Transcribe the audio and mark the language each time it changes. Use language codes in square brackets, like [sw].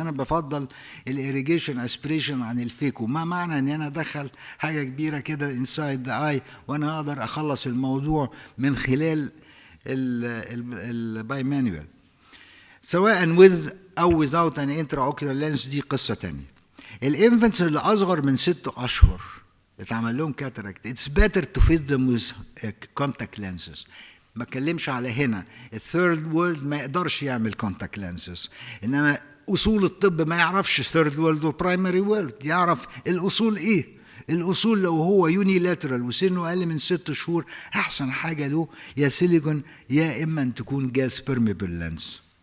[ar] انا بفضل الايريجيشن اسبريشن عن الفيكو. ما معنى ان انا ادخل حاجه كبيره كده انسايد ذا اي وانا اقدر اخلص الموضوع من خلال الباي مانوال سواء with أو [en] without an intraocular lens، [ar] دي قصة تانية. الانفنتس اللي أصغر من 6 أشهر اتعمل لهم كاتاراكت، [en] it's better to fit them with contact lenses. [ar] ما اتكلمش على هنا الثيرد وورلد ما يقدرش يعمل contact lenses، إنما أصول الطب ما يعرفش ثيرد وورلد وبرايمري وورلد، يعرف الأصول إيه؟ الأصول لو هو يونيلاترال وسنه أقل من 6 شهور أحسن حاجة له يا سيليكون يا إما أن تكون جاز بيرميبل لينس.